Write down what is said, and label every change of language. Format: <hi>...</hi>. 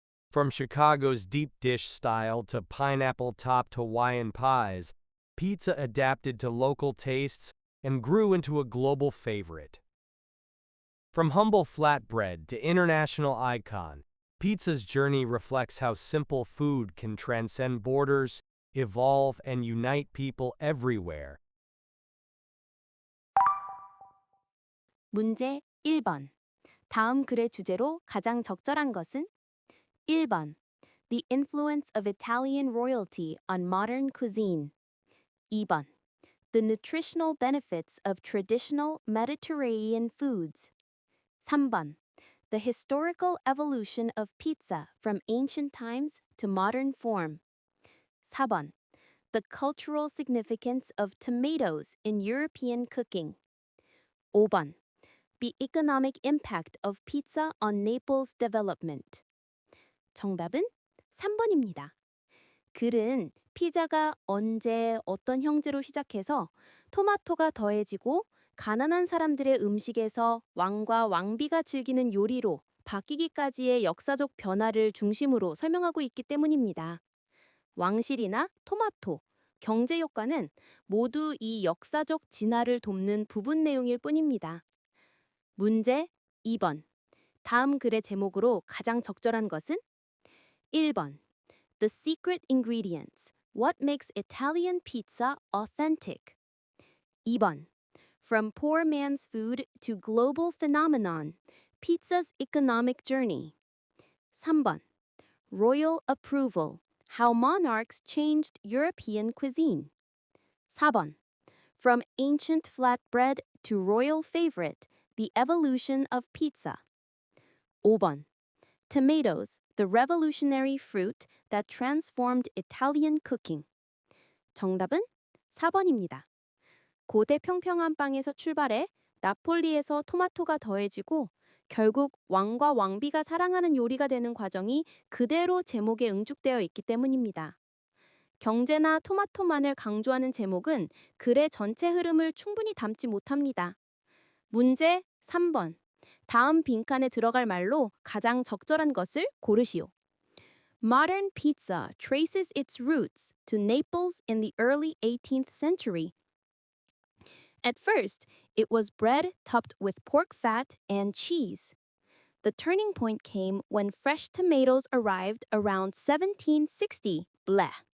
<en>From Chicago's deep dish style to pineapple-topped Hawaiian pies, pizza adapted to local tastes and grew into a global favorite. From humble flatbread to international icon, pizza's journey reflects how simple food can transcend borders, evolve, and unite people everywhere.</en> <ko>문제 1번. 다음 글의 주제로 가장 적절한 것은? 1번.</ko> <en>The influence of Italian royalty on modern cuisine.</en> <ko>2번.</ko> <en>The nutritional benefits of traditional Mediterranean foods.</en> <ko>3번.</ko> <en>The historical evolution of pizza from ancient times to modern form.</en> <ko>4번.</ko> <en>The cultural significance of tomatoes in European cooking.</en> <ko>5번.</ko> <en>The economic impact of pizza on Naples development.</en> <ko>정답은 3번입니다. 글은 피자가 언제 어떤 형제로 시작해서 토마토가 더해지고 가난한 사람들의 음식에서 왕과 왕비가 즐기는 요리로 바뀌기까지의 역사적 변화를 중심으로 설명하고 있기 때문입니다. 왕실이나 토마토, 경제 효과는 모두 이 역사적 진화를 돕는 부분 내용일 뿐입니다. 문제 2번. 다음 글의 제목으로 가장 적절한 것은? 1번.</ko> <en>The secret ingredients. What makes Italian pizza authentic?</en> <ko>2번.</ko> <en>From poor man's food to global phenomenon. Pizza's economic journey.</en> <ko>3번.</ko> <en>Royal approval. How monarchs changed European cuisine.</en> <ko>4번.</ko> <en>From ancient flatbread to royal favorite. The evolution of pizza.</en> <ko>5번.</ko> <en>Tomatoes, the revolutionary fruit that transformed Italian cooking.</en> <ko>정답은 4번입니다. 고대 평평한 빵에서 출발해 나폴리에서 토마토가 더해지고 결국 왕과 왕비가 사랑하는 요리가 되는 과정이 그대로 제목에 응축되어 있기 때문입니다. 경제나 토마토만을 강조하는 제목은 글의 전체 흐름을 충분히 담지 못합니다. 문제 3번. 다음 빈칸에 들어갈 말로 가장 적절한 것을 고르시오.</ko> <en>Modern pizza traces its roots to Naples in the early 18th century. At first, it was bread topped with pork fat and cheese. The turning point came when fresh tomatoes arrived around 1760. Bleh.</en>